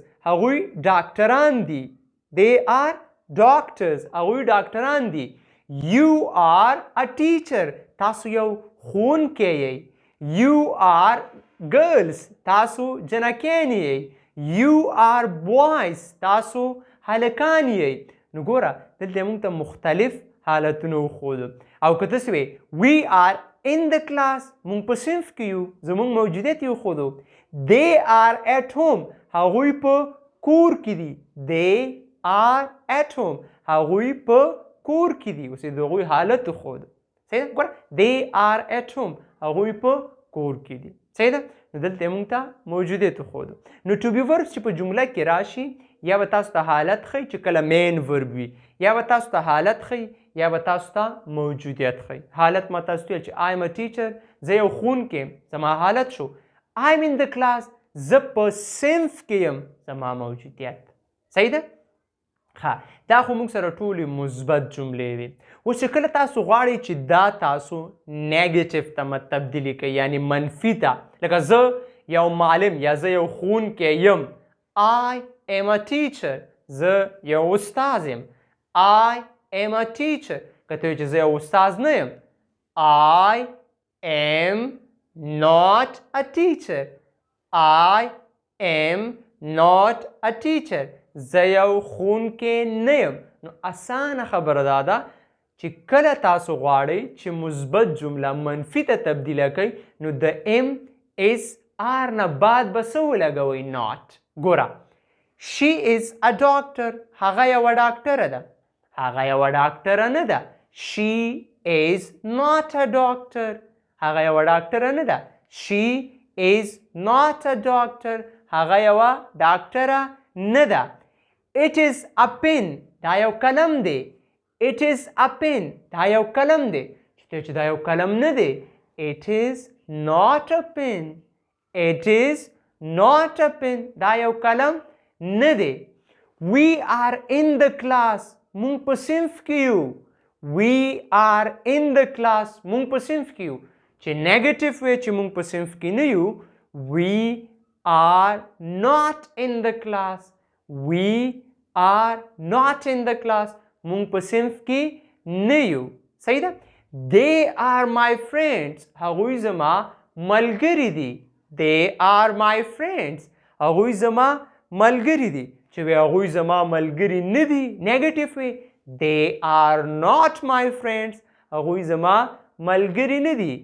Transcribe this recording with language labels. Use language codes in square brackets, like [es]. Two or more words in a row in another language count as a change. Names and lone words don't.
[ps] هغوی ډاکټران دي. [en] they are doctors. [ps] هغوی ډاکټران دي. [en] you are a teacher. [ps] تاسو یو ښوونکی یئ. [en] you are girls. [ps] تاسو جنکیانې یئ. [en] you are boys. [ps] تاسو هلکان یئ. نو ګوره دلته موږ ته مختلف حالتونه وښودو. او که داسې وی [en] we are in the class، [ps] موږ په صنف کې یو، زموږ موجودیت یې وښودو. [en] they are at home. [ps] هغوی په کور کې دي. [en] they are at home. [ps] هغوی په کور کې دي. اوس د هغوی حالت وښود. صحیح ده؟ ګوره [en] they are at home. [ps] هغوی په کور کې دي. صحیح ده؟ نو دلته یې موږ ته موجودیت وښودو. نو [en] to be verbs [ps] چې په جمله کې راشي یا به تاسو ته حالت ښیي چې کله [en] main verb [ps] وي، یا به تاسو ته حالت ښیي یا به تاسو ته موجودیت ښیي. حالت ما تاسو ته ویل چې [en] I am a teacher، [ps] زه یو ښوونکی یم، زما حالت شو. [en] I am in the class، [ps] زه په صنف کې یم، زما موجودیت. صحیح ده؟ ها دا خو موږ سره ټولې مثبت جملې وي. اوس چې کله تاسو غواړئ چې دا تاسو نیګیټیو ته تبدیلي کړئ، یعنی منفي ته، لکه زه یو معلم یا زه یو ښوونکی یم. [en] I am a teacher، [ps] زه یو استاد یم. [en] I am a teacher. [ps] که ته وایې چې زه یو استاد نه یم. [en] I am not a teacher. I am not a teacher. [ps] زه یو ښوونکی نه یم. نو اسانه خبره دا ده چې کله تاسو غواړئ چې مثبت جمله منفي ته تبدیله کړئ، نو د [en] am is are [ps] نه بعد به څه ولګوئ؟ [en] not. ګوره she is a doctor، [ps] هغه یوه ډاکټره ده. هغه یوه ډاکټره نه ده. [en] she is not a doctor، [ps] هغه یوه ډاکټره نه ده. [en] she is not a doctor، [ps] هغه یوه ډاکټره نه ده. [en] it is a pen، [ps] دا یو قلم دی. [en] it is a pen، [ps] دا یو قلم دی. چې دا یو قلم نه دی. [en] it is not a pen، it is not a pen، [ps] دا یو قلم نه دی. [en] we are in the class، [ps] مونږ په صنف کې یو. [en] we are in the class، [ps] مونږ په صنف کې یو. چې نیګیټیو وي چې مونږ په صنف کې نه یو. [en] we are not in the class، we are not in the class، [ps] مونږ په صنف کې نه یو. صحیح ده؟ [en] they are my friends، [ps] هغوی زما ملګري دي. [en] they are my friends، [ps] هغوی زما ملګري دي. چې وی هغوی زما ملګري نه دي، نیګیټیو وي. [en] they are not my friends، [ps] هغوی زما ملګري نه دي.